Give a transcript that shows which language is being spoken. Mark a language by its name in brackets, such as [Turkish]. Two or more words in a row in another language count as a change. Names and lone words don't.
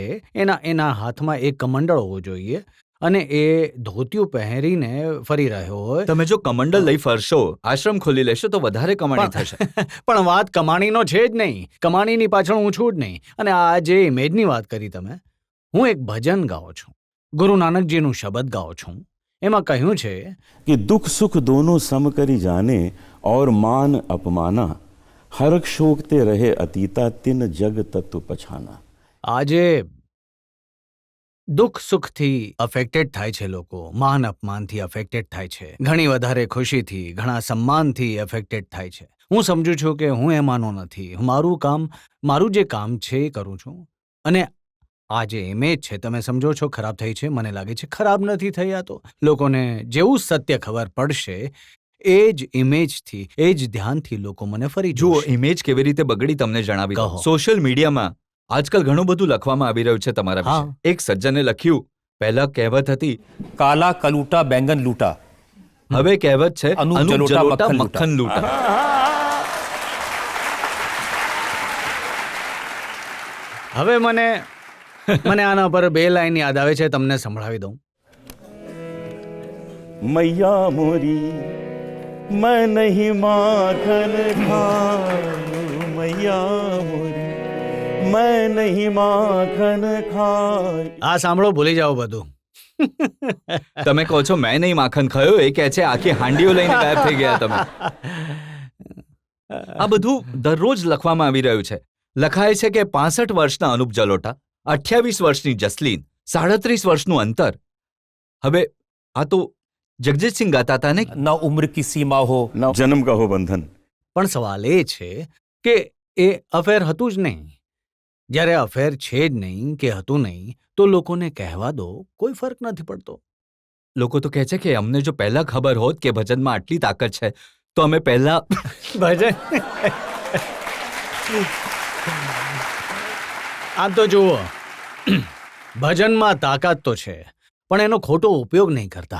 [Gujarati] એના હાથમાં એક કમંડળ હોવો જોઈએ અને એ ધોતિયું પહેરીને ફરી રહ્યો હોય. તમે જો કમંડલ લઈ ફરશો, આશ્રમ ખોલી લેશો તો વધારે કમાણી થશે. પણ વાત કમાણીનો છે જ નહીં. કમાણીની પાછળ હું છું જ નહીં. અને આ જે ઇમેજની વાત કરી તમે, હું એક ભજન ગાઉં છું, ગુરુ નાનકજીનું શબ્દ ગાઉં છું. એમાં કહ્યું છે [Hindi] कि दुख सुख दोनों सम करी जाने और मान अपमाना हर्क शोकते रहे अतीता तिन जग तत्व पछाना. [Gujarati] આજે દુઃખ સુખથી અફેક્ટેડ થાય છે લોકો, માન અપમાનથી અફેક્ટેડ થાય છે, ઘણી વધારે ખુશીથી, ઘણા સન્માનથી અફેક્ટેડ થાય છે. હું સમજુ છું કે હું એમાંનો નથી. મારું જે કામ છે એ કરું છું. અને આ જે ઇમેજ છે, તમે સમજો છો ખરાબ થઈ છે, મને લાગે છે ખરાબ નથી થઈ. આ તો લોકોને જેવું સત્ય ખબર પડશે એ જ ઇમેજથી, એ જ ધ્યાનથી લોકો મને ફરી જુઓ, જોશે. ઇમેજ કેવી રીતે બગડી તમને જણાવી દઉં. કહો. સોશિયલ મીડિયામાં આજકાલ ઘણું બધું લખવામાં આવી રહ્યું છે તમારા વિશે. હા. એક સજ્જને લખ્યું, પહેલા કહેવત હતી, [Hindi] काला कलूटा बैंगन लूटा. [Gujarati] હવે કહેવત છે, અનુપ અનુપ જલોટા જલોટા મક્ખન મક્ખન લૂંટા. હવે મને આના પર 2 લાઈન યાદ આવે છે, તમને સંભળાવી દઉં. [Hindi] मैया मोरी मैं नहीं माखन खाऊं, मैया मोरी मैं नहीं माखन खाऊं. [Gujarati] આ સાંભળો, ભૂલી જાઓ બધું. તમે કહો છો મેં નહીં માખન ખાયો, એ કહે છે આખી હાંડીઓ લઈને ગાયબ થઈ ગયા તમે. આ બધું દરરોજ લખવામાં આવી રહ્યું છે. લખાય છે કે 65 વર્ષના અનુપ જલોટા, 28 વર્ષની જસલીન, 37 વર્ષનું અંતર. હવે આ તો જગજીતસિંહ ગાતા હતા ને. [Hindi] न उम्र की सीमा हो. न जन्म का हो बंधन. [Gujarati] પણ સવાલ એ છે કે એ અફેર હતું જ નહીં. જ્યારે અફેર છે જ નહીં કે હતું નહીં, તો લોકોને કહેવા દો, કોઈ ફરક નથી પડતો. લોકો તો કહે છે કે અમને જો પહેલા ખબર હોત કે ભજનમાં આટલી તાકાત છે તો અમે પહેલા. ભજન આમ તો જુઓ, ભજનમાં તાકાત તો છે, પણ એનો ખોટો ઉપયોગ નહીં કરતા.